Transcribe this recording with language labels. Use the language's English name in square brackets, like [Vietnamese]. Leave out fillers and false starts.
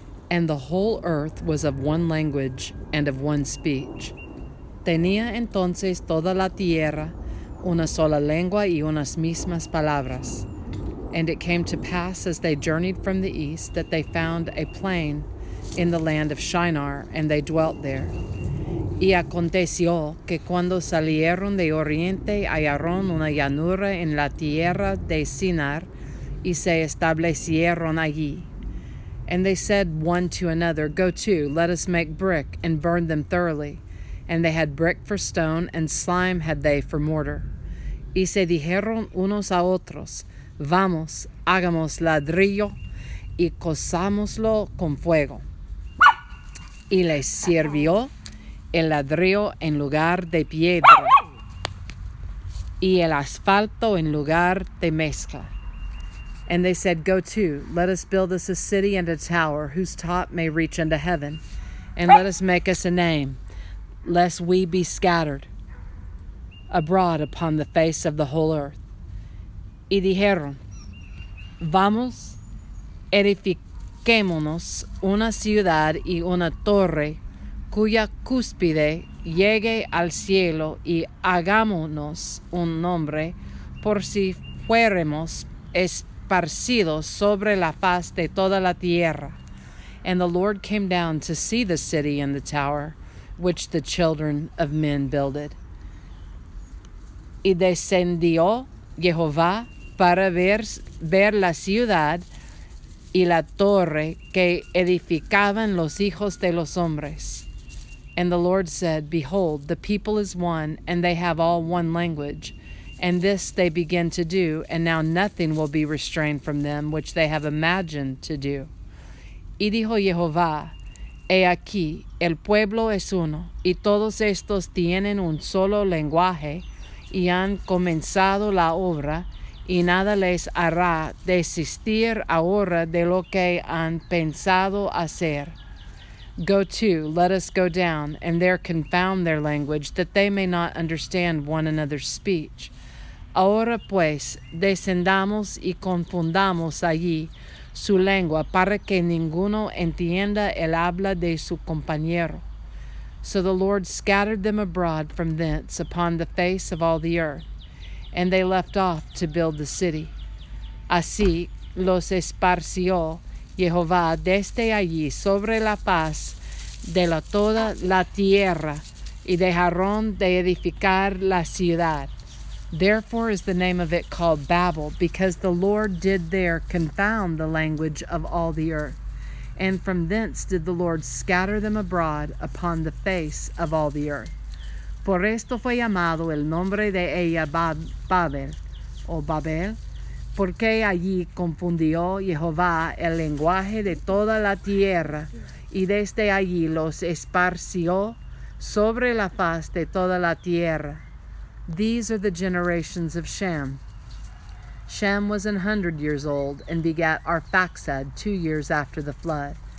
[English] And the whole earth was of one language and of one speech. [Spanish] Tenía entonces toda la tierra una sola lengua y unas mismas palabras. [English] And it came to pass as they journeyed from the east that they found a plain in the land of Shinar, and they dwelt there. [Spanish] Y aconteció que cuando salieron de oriente hallaron una llanura en la tierra de Sinar, y se establecieron allí. [English] And they said one to another, Go to, let us make brick, and burn them thoroughly. And they had brick for stone, and slime had they for mortar. [Spanish] Y se dijeron unos a otros, Vamos, hagamos ladrillo, y cosámoslo con fuego. Y les sirvió el ladrillo en lugar de piedra, y el asfalto en lugar de mezcla. [English] And they said, Go to, let us build us a city and a tower, whose top may reach unto heaven, and let us make us a name, lest we be scattered abroad upon the face of the whole earth. [Spanish] Y dijeron, Vamos, edifiquémonos una ciudad y una torre, cuya cúspide llegue al cielo, y hagámonos un nombre, por si fuéramos esparcidos sobre la faz de toda la tierra. [English] And the Lord came down to see the city and the tower, which the children of men builded. [Spanish] Y descendió Jehová para ver la ciudad y la torre que edificaban los hijos de los hombres. [English] And the Lord said, Behold, the people is one, and they have all one language. And this they begin to do, and now nothing will be restrained from them, which they have imagined to do. [Spanish] Y dijo Jehová, He aquí, el pueblo es uno, y todos estos tienen un solo lenguaje, y han comenzado la obra, y nada les hará desistir ahora de lo que han pensado hacer. [English] Go to, let us go down, and there confound their language, that they may not understand one another's speech. [Spanish] Ahora pues, descendamos y confundamos allí su lengua, para que ninguno entienda el habla de su compañero. [English] So the Lord scattered them abroad from thence upon the face of all the earth, and they left off to build the city. [Spanish] Así los esparció Jehová desde allí sobre la faz de toda la tierra, y dejaron de edificar la ciudad. [English] Therefore is the name of it called Babel, because the Lord did there confound the language of all the earth. And from thence did the Lord scatter them abroad upon the face of all the earth. [Spanish] Por esto fue llamado el nombre de ella Babel, o Babel, porque allí confundió Jehová el lenguaje de toda la tierra, y desde allí los esparció sobre la faz de toda la tierra. [English] These are the generations of Shem. Shem was 100 years old, and begat Arphaxad 2 years after the flood.